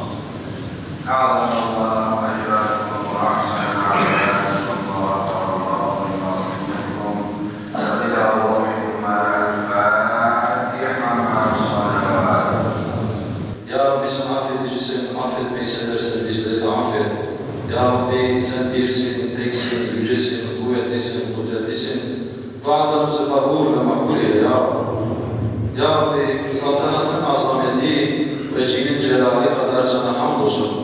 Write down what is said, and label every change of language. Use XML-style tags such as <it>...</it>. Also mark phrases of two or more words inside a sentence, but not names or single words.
<ar>أعظم الله أجركم وأحسن عبادكم وغفر الله منكم. وإلى روحكم الفاتحة مع الصلوات.</ar> <tr>Ya Rabbi sen affedicisin, affetmeyi seversen bizleri de affet. Ya Rabbi sen birsin, teksin, yücesin, kuvvetlisin, kudretlisin. Dualarımızı kabul ve makbul eyle ya Rabbi. Ya Rabbi saltanatın azameti ve cilin celali kadar sana hamdolsun.</tr>